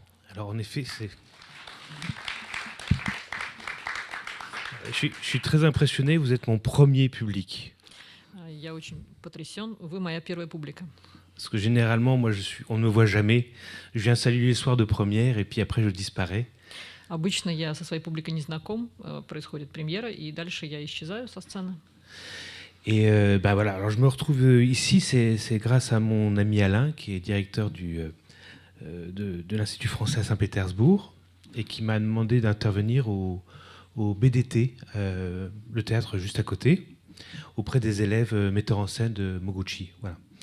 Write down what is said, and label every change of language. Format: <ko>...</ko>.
<fr>Alors, en effet, je suis très impressionné, vous êtes mon premier public.</fr> <ru>Я очень потрясен, вы моя первая публика.</ru> <fr>Parce que généralement, moi, on ne me voit jamais. Je viens saluer les soirs de première et puis après, je disparais.</fr> <ru>Обычно я со своей публикой не знаком, происходит премьера, и дальше я исчезаю со сцены.</ru> <fr>Et bah voilà, alors je me retrouve ici, c'est grâce à mon ami Alain, qui est directeur de l'Institut français à Saint-Pétersbourg, et qui m'a demandé d'intervenir au BDT, le théâtre juste à côté, auprès des élèves metteurs en scène de Moguchi. Voilà.</fr>